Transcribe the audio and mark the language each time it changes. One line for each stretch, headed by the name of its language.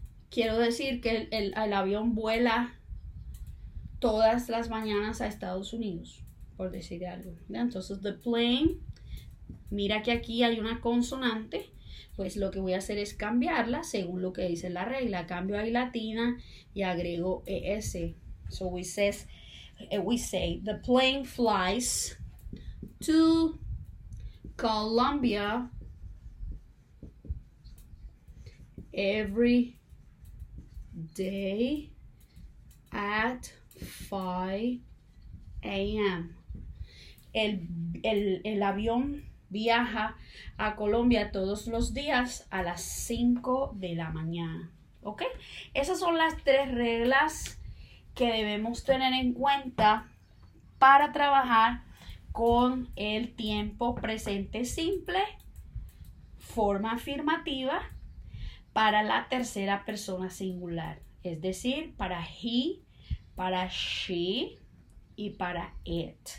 Spanish: Quiero decir que el avión vuela todas las mañanas a Estados Unidos, por decir algo. Entonces,
English: the plane,
Spanish: mira que aquí hay una consonante, pues lo que voy a hacer es cambiarla según lo que dice la regla. Cambio a I latina y agrego ES.
English: So we say, the plane flies to Colombia every day at 5 a.m.
Spanish: El avión viaja a Colombia todos los días a las 5 de la mañana. ¿Ok? Esas son las tres reglas que debemos tener en cuenta para trabajar con el tiempo presente simple, forma afirmativa, para la tercera persona singular, es decir, para he, para she y para it.